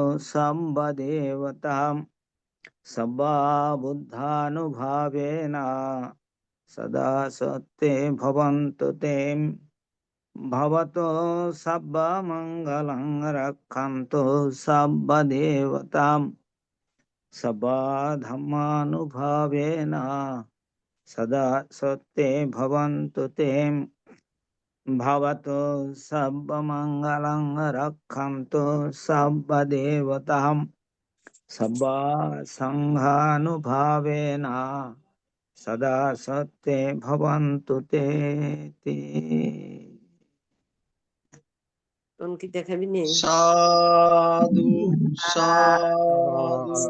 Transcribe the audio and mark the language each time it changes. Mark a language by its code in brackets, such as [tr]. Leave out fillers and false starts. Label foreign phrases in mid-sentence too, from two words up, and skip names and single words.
[pi] সর্বদেবতাম সর্বা বুদ্ধানুভাবেন সদা সত্ত্বে ভবন্তু তে। ভবতু সর্বমঙ্গলং রক্ষন্তু সর্বদেবতাম সর্বা ধর্মানুভাবেন সদা সত্ত্বে ভবন্তু তে। ভবতু সর্বমঙ্গলং রক্ষন্তু সর্বদেবতাম সর্বা সংঘানুভাবেন সদা সত্ত্বে ভবন্তু তে। [bn] কি দেখাবি নে? [pi] সাধু সাধু